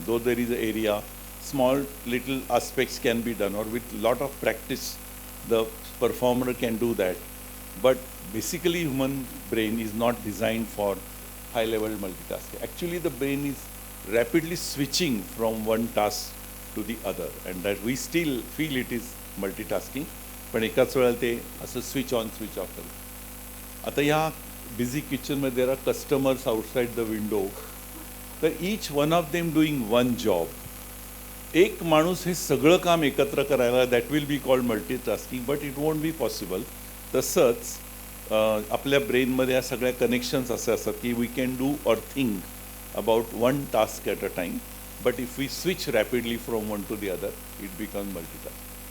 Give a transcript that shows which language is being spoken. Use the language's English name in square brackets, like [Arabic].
[English] Though there is an area, small little aspects can be done, or with lot of practice, the performer can do that. But basically, human brain is not designed for high level multitasking. Actually, the brain is rapidly switching from one task to the other, and that we still feel it is multitasking. [Marathi] पण एकाच वेळेला ते असं switch on switch off करतं. आता या [English] busy kitchen where there are customers outside the window, तर each one of them doing one job. [Marathi] एक माणूस हे सगळं काम एकत्र करायला, [English] that will be called multitasking, but it won't be possible. [Marathi] तसंच आपल्या ब्रेनमध्ये या सगळ्या कनेक्शन्स असे असतात की [English] we can do or think about one task at a time, but if we switch rapidly from one to the other, it becomes multitasking.